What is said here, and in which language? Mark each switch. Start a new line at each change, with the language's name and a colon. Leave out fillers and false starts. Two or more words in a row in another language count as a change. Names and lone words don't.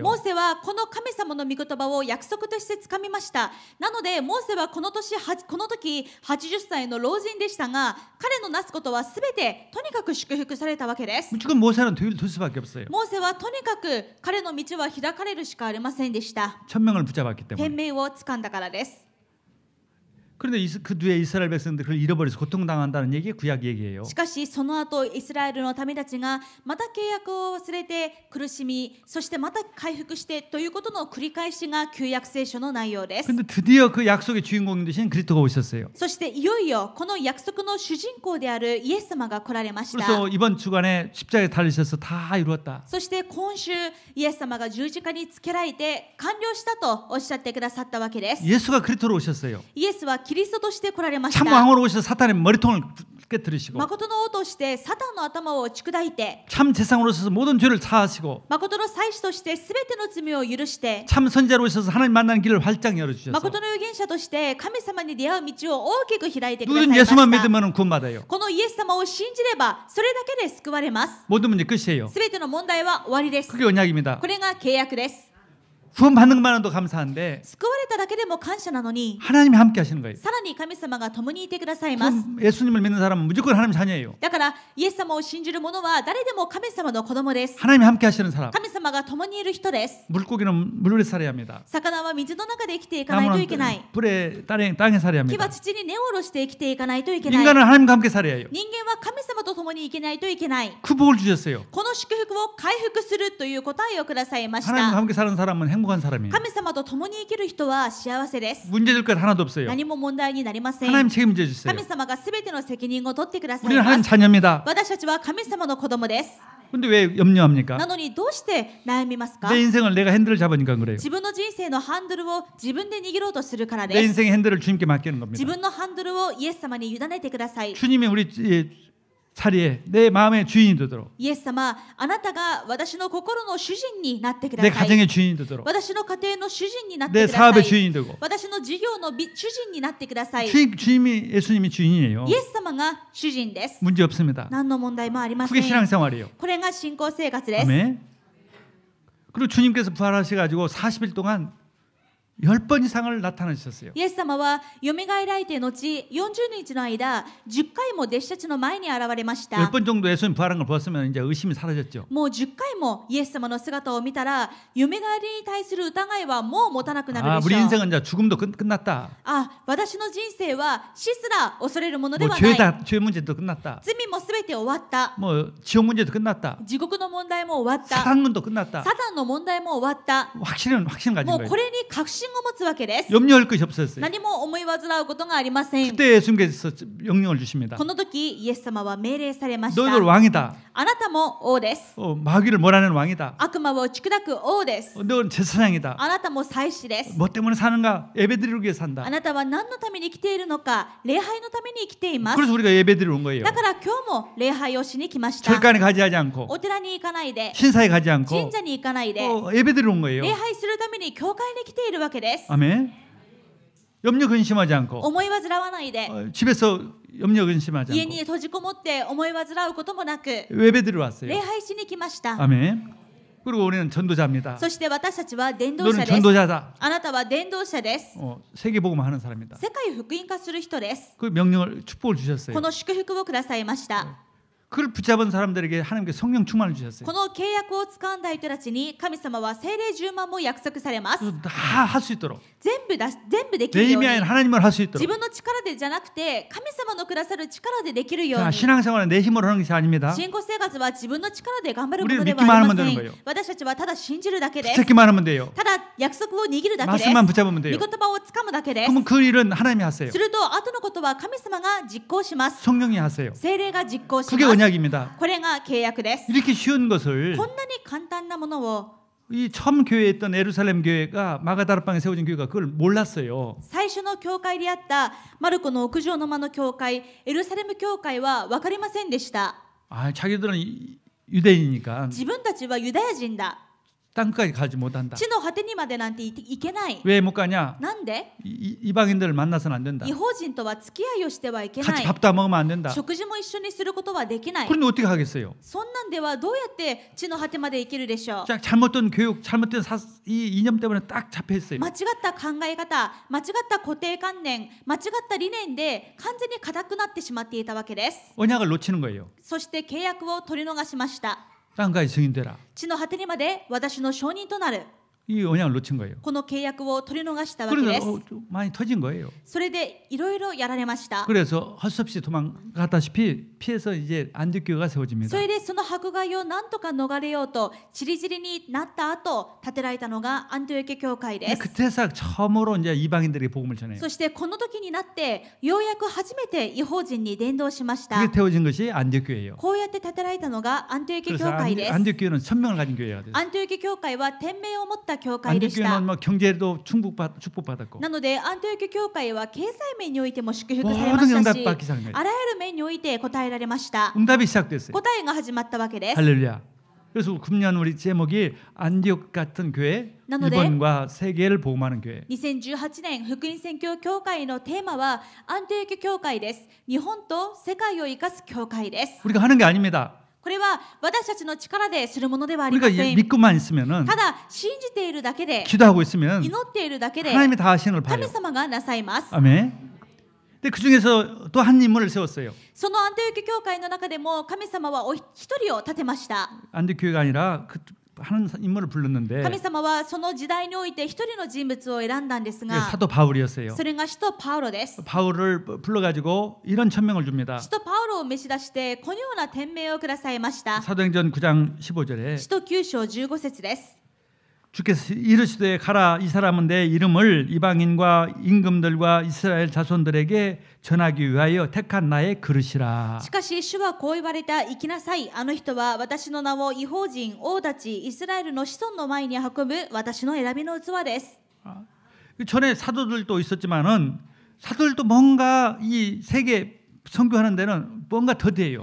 Japanese: モーセはこの神様の御言葉を約束としてつかみました。なのでモーセはこの時80歳の老人でしたが、彼のなすことはすべてとにかく祝福されたわけです。
Korean: 무조건 모세는 될 수밖에 없어요.
Japanese: モーセはとにかく彼の道は開かれるしかありませんでした。
Korean: 천명을 붙잡았기
Japanese: 天
Korean: 때문에.
Japanese: 命をつかんだからです。
Korean: 그런데 그 뒤에 이스라엘 백성들이 그걸 잃어버려서 고통당한다는 얘기 구약 얘기예요.
Japanese: しかしその後イスラエルの民たちがまた契約を忘れて苦しみ、そしてまた回復してということの繰り返しが旧約聖書の内容です。
Korean: 근데 드디어 그 약속의 주인공이 되신 그리스도가 오셨어요.
Japanese: そしていよいよこの約束の主人公であるイエス様が来られました。
Korean: 그래서 이번 주간에 십자가에 달리셔서 다 이루었다.
Japanese: そして今週イエス様が十字架につけられて完了したとおっしゃってくださったわけです。
Korean: 예수가 그리스도로 오셨어요.
Japanese: イエスはキリストとして来られまし
Korean: 참
Japanese: た。
Korean: 왕으로 오셔서 사탄의 머리통을 깨뜨리시고
Japanese: 誠の王としてサタンの頭を打ち砕いて、
Korean: 참 재상으로 오셔서 모든 죄를 사하시고
Japanese: 誠の祭司としてすべての罪を許して、
Korean: 참 선지자로 오셔서 하나님 만나는 길을 활짝 열어주셔서
Japanese: 誠の預言者として神様に出会う道を大きく開いてください
Korean: 누군
Japanese: まし
Korean: 예수만
Japanese: た。
Korean: 믿으면 구원받아요.
Japanese: このイエス様を信じればそれだけで救われます。
Korean: 모든 문제 끝이에요.
Japanese: すべての問題は終わりです。
Korean: 그게 언약입니다.
Japanese: これが契約です。
Korean: 구원받는 것만으로도 감사한데
Japanese: 救われただけでも感謝なのに、
Korean: 하나님이 함께 하시는 거예요.
Japanese: さらに神様が共にいてくださいます。
Korean: 그럼 예수님을 믿는 사람은 무조건 하나님 자녀예요.
Japanese: だからイエス様を信じる者は誰でも神様の子供です。
Korean: 하나님이 함께 하시는 사람.
Japanese: 神様が共にいる人です。
Korean: 물고기는 물에 살아야 합니다.
Japanese: 魚は水の中で生きていかないといけない。
Korean: 불에 땅에 살아야
Japanese: 木は
Korean: 합니다.
Japanese: 土に根を下ろして生きていかないといけない。
Korean: 인간은 하나님과 함께 살아야 해요.
Japanese: 人間は神様と共に生きないといけない。
Korean: 그 복을 주셨어요.
Japanese: この祝福を回復するという答えをくださいまし
Korean: 하나님과
Japanese: た。
Korean: 함께 사는 사람은 행복한 사람이에요.
Japanese: 神様と共に生きる人は幸せです。
Korean: 문제될 것 하나도 없어요.
Japanese: 何も問題になりません。
Korean: 하나님 책임져 주세요.
Japanese: 神様がすべての責任を取ってください
Korean: 우리는
Japanese: ま
Korean: 하나님
Japanese: す。
Korean: 자녀입니다.
Japanese: 私たちは神様の子供です。
Korean: 근데 왜 염려합니까?
Japanese: なのにどうして悩みますか？
Korean: 내 인생을 내가 핸들을 잡으니까 그래요.
Japanese: 自分の人生のハンドルを自分で握ろうとするから
Korean: 내
Japanese: です。
Korean: 인생의 핸들을 주님께 맡기는
Japanese: 自
Korean: 겁니다.
Japanese: 分のハンドルをイエス様に委ねてください。
Korean: 주님이 우리 자리에 내 마음의 주인이 되도록
Japanese: イエス様、あなたが私の心の主人になってくだ
Korean: 내
Japanese: さい。
Korean: 가정의 주인이 되도록
Japanese: 私の家庭の主人になっ
Korean: 내
Japanese: てくださ
Korean: 사업의
Japanese: い。
Korean: 주인이 되고
Japanese: 私の事業の主人になってください。イ
Korean: 주님이 예수님이 주인이에요.
Japanese: エス様が主人です。
Korean: 문제 없습니다.
Japanese: 何の問題もありませ
Korean: 그게
Japanese: ん。
Korean: 신앙생활이에요.
Japanese: これが信仰生活です。
Korean: 아멘. 그리고 주님께서 부활하셔가지고 40일 동안 10번 이상을 나타나셨어요.
Japanese: イエス様はよみがえられて後40日の間10回も弟子たちの前に現れました。
Korean: 10번 정도 예수님 부활한 걸 보았으면 이제 의심이 사라졌죠.
Japanese: もう10回もイエス様の姿を見たらよみがえりに対する疑いはもう持たなくなる
Korean: 아,
Japanese: で
Korean: 우리
Japanese: しょう。
Korean: 인생은 이제 죽음도 끝났다.
Japanese: あ、私の人生は死すら恐れるもので
Korean: 뭐
Japanese: はない。
Korean: 죄 문제도 끝났다.
Japanese: 罪もすべて終わった。
Korean: 뭐 지옥 문제도 끝났다.
Japanese: 地獄の問題も終わった。
Korean: 사단문도 끝났다.
Japanese: サタンの問題も終わった。
Korean: 확신 가진
Japanese: もう
Korean: 거예요.
Japanese: これに確信を持つわけです。
Korean: 염려할 것이 없었어요.
Japanese: 何も思い煩うことがありません。
Korean: 그때 예수님께서 명령을 주십니다.
Japanese: この時イエス様は命令されまし
Korean: 너희들
Japanese: た。
Korean: 왕이다.
Japanese: あなたも王です。
Korean: 마귀를 몰아내는 왕이다.
Japanese: 悪魔を打ち砕く王です。
Korean: 너는 제사장이다.
Japanese: あなたも祭司です。
Korean: 뭐 때문에 사는가? 예배드리기 위해 산다.
Japanese: あなたは何のために生きているのか、礼拝のために生きています。
Korean: 그래서 우리가 예배드리러 온 거예요.
Japanese: だから今日も礼拝をしに来ました。
Korean: 절간에 가지 않고
Japanese: お寺に行かないで、
Korean: 신사에 가지 않고
Japanese: 神社に行かないで、
Korean: 예배드리러 온 거예요.
Japanese: 礼拝するために教会に来ているわけです。
Korean: 아멘. 염려 근심하지 않고
Japanese: 思い煩わないで、
Korean: 집에서 염려 근심하지
Japanese: 家
Korean: 않고
Japanese: に閉じこもって思い煩うこともなく、
Korean: 예배드리러 왔어요.
Japanese: 礼拝しに来ました。
Korean: 아멘. 그리고 우리는 전도자입니다.
Japanese: そして私たちは伝道
Korean: 너는
Japanese: 者です
Korean: 전도자다.
Japanese: あなたは伝道者です
Korean: 세계 복음을 하는 사람이다.
Japanese: 世界を福音化する人です
Korean: 그 명령을 축복을 주셨어요.
Japanese: この祝福をくださいました
Korean: 그걸 붙잡은 사람들에게 하나님께 성령 충만을 주셨어요.
Japanese: この契約を掴んだ人たちに神様は聖霊10万も約束されます
Korean: 다 할 수 있도록
Japanese: 全部でき
Korean: 내
Japanese: るよう
Korean: 힘이
Japanese: に
Korean: 아닌 하나님을 할 수
Japanese: 自
Korean: 있도록.
Japanese: 分の力でじゃなくて神様のくださる力でできるよう
Korean: 자,
Japanese: に
Korean: 신앙생활은 내 힘으로 하는 것이 아닙니다.
Japanese: 信仰生活は自分の力で頑張るも
Korean: 우리는
Japanese: のでは
Korean: 믿기만
Japanese: あり
Korean: 하면
Japanese: ま
Korean: 되는
Japanese: せ
Korean: 거예요
Japanese: ん私たちはただ信じるだけです
Korean: 붙잡기만 하면 돼요.
Japanese: ただ約束を握るだけです
Korean: 말씀만
Japanese: 御
Korean: 붙잡으면
Japanese: 言
Korean: 돼요.
Japanese: 葉を掴むだけです
Korean: 그러면 그 일은 하나님이 하세요.
Japanese: すると後のことは神様が実行します
Korean: 성령이 하세요.
Japanese: 聖霊が実行し
Korean: 그게
Japanese: ます
Korean: 언약입니다.
Japanese: これが契約です
Korean: 이렇게 쉬운 것을
Japanese: こんなに簡単なものを
Korean: 이 처음 교회에 있던 예루살렘 교회가 마가다락방에 세워진 교회가 그걸 몰랐어요.
Japanese: 最初の教会であったマルコの屋上の間の教会エルサレム教会は分かりませんでした
Korean: 아, 자기들은 유대인이니까
Japanese: 自分たちはユダヤ人だ
Korean: 땅까지 가지 못한다.
Japanese: 地の果てにまでなんていけない
Korean: 왜 못 가냐?
Japanese: なんで
Korean: 이방인들을 만나서는 안 된다.
Japanese: 違法人とは付き合いをしてはいけな
Korean: 같이
Japanese: い
Korean: 밥도 안 먹으면 안 된다.
Japanese: 食事も一緒にすることはできない
Korean: 그런데 어떻게 하겠어요?
Japanese: そんなんではどうやって地の果てまで生きるでしょう
Korean: 자, 잘못된 교육, 잘못된 이 이념 때문에 딱 잡혀 있어요.
Japanese: 間違った考え方間違った固定観念間違った理念で完全に固くなってしまっていたわけです
Korean: 언약을 놓치는 거예요.
Japanese: そして契約を取り逃しました
Korean: 땅까지 증인되라.
Japanese: 地の果てにまで私の証人となる
Korean: 이 언약을 놓친 거예요.
Japanese: この契約を取り逃したわけです
Korean: 그래서 좀 많이 터진 거예요.
Japanese: それでいろいろやられました
Korean: 그래서 할 수 없이 도망갔다시피 피해서 이제 안디교회가 세워집니다.
Japanese: それでその迫害を何とか逃れようと散り散りになった後建てられたのがアンティオキア教会です
Korean: 그때서 처음으로 이제 이방인들에게 복음을 전해요.
Japanese: そしてこの時になってようやく初めて違法人に伝道しました
Korean: 그게 태워진 것이 안디교회예요.
Japanese: こうやって建てられたのがアンティオキア
Korean: 그래서
Japanese: 教会です
Korean: 안디교회는 천명을 가진 교회가 됐어요.
Japanese: アンティオキア教会は天命を持った教会でした
Korean: 안디교회는 뭐 경제도 축복받았고
Japanese: なのでアンティオキア教会は経済面においても祝福されま
Korean: 모든
Japanese: したし
Korean: 응답받기 시작한
Japanese: あらゆる面において答えられました
Korean: 응답이 시작됐어요.
Japanese: 答えが始まったわけです
Korean: 할렐루야. 그래서 금년 우리 제목이 안디옥 같은 교회,
Japanese: 나노데
Korean: 일본과 세계를 복음하는 교회.
Japanese: 2018 年福音宣教教会のテーマはアンティオキア教会です日本と世界を生かす教会です
Korean: 우리가 하는 게 아닙니다.
Japanese: これは私たちの力でするものではあり
Korean: 우리가
Japanese: ません
Korean: 믿고만 있으면은
Japanese: ただ信じているだけで
Korean: 기도하고 있으면
Japanese: 祈っているだけで
Korean: 하나님이 다 하시는 걸
Japanese: 神
Korean: 봐요.
Japanese: 様がなさいます
Korean: 아멘. 근데 그 중에서 또 한 인물을 세웠어요.
Japanese: そのアンティオキア教会の中でも神様は一人を立てました
Korean: 안디옥 교회가 아니라 그 하는 인물을 불렀는데
Japanese: 神様はその時代において一人の人物を選んだんです
Korean: 그게
Japanese: が
Korean: 사도 바울이었어요.
Japanese: それが使徒パウロです
Korean: 바울을 불러가지고 이런 천명을 줍니다.
Japanese: 使徒パウロを召し出してこのような天命をくださいました
Korean: 사도행전 9장 15절에
Japanese: 使徒9章15節です
Korean: 주께서 이르시되 가라 이 사람은 내 이름을 이방인과 임금들과 이스라엘 자손들에게 전하기 위하여 택한 나의 그릇이라.
Japanese: しかし主はこう言われた行きなさいあの人は私の名を異邦人王たちイスラエルの子孫の前に運ぶ私の選びの器です
Korean: 전에 사도들도 있었지만은 사도들도 뭔가 이 세계 선교하는 데는 뭔가 더디해요.